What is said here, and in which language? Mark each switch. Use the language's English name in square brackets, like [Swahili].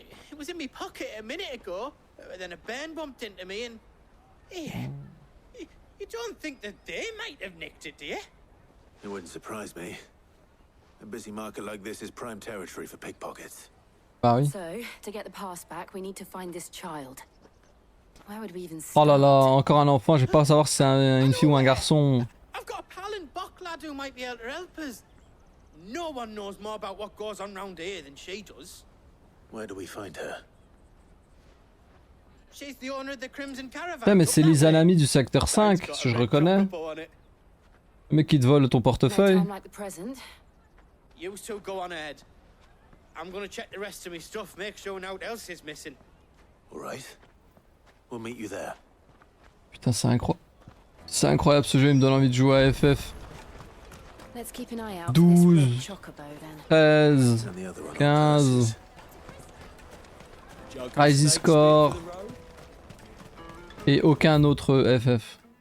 [English] It was in my pocket a minute ago. Then a bairn bumped into me and... Hey, you don't think that they might have nicked it, do you? It wouldn't surprise me. A busy market like this is prime territory for pickpockets. [French] Bah oui. [English] So, to get the pass back, we need to find this child. Where would we even Oh start? [French] là là, encore un enfant, je vais pas savoir si c'est une fille ou un garçon. [English] I've got a pal in Bocklad who might be able to help us. No one knows more about what goes on round here than she does. Where do we find her? She's the owner of the Crimson Caravan. [French] Putain, mais c'est les Anami du secteur 5, si je reconnais. Le mec qui te vole ton portefeuille. [English] Like the present. You two go on ahead. I'm gonna check the rest of my stuff, make sure nothing else is missing. All right. We'll meet you there. [French] Putain, c'est incroyable. C'est incroyable ce jeu, il me donne envie de jouer à FF. 12, 13, 15. Crisis Core. Et aucun autre FF.